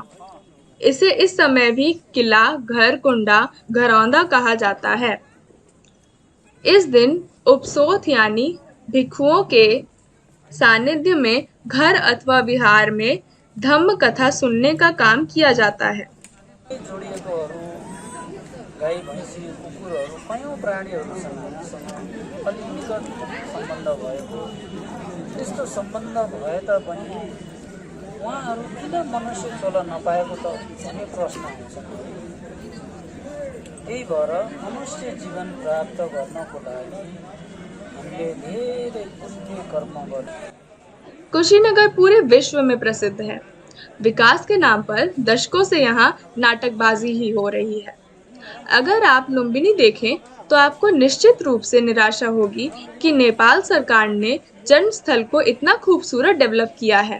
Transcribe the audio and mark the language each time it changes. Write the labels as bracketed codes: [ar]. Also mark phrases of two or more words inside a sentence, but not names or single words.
[hi] इसे इस समय भी किला, घर, कुंडा, घरौंदा कहा जाता है। इस दिन उपसोथ यानी भिक्षुओं के सानिध्य में घर अथवा विहार में धम्म कथा सुनने का काम किया जाता है। [ne] गाई, भैँसी, कुकुरहरू, कयौँ प्राणीहरूसँग अलि निकट सम्बन्ध भएको, त्यस्तो सम्बन्ध भए तापनि उहाँहरू किन मनुष्य चल्न नपाएको त भन्ने प्रश्न आउँछ। त्यही भएर मनुष्य जीवन प्राप्त गर्नको लागि हामीले धेरै पुण्य कर्म गर्छौँ। [hi] कुशीनगर पूरे विश्व में प्रसिद्ध है। विकास के नाम पर दशकों से यहाँ नाटकबाजी ही हो रही है। अगर आप लुम्बिनी देखें तो आपको निश्चित रूप से निराशा होगी कि नेपाल सरकार ने जन्म स्थल को इतना खूबसूरत डेवलप किया है।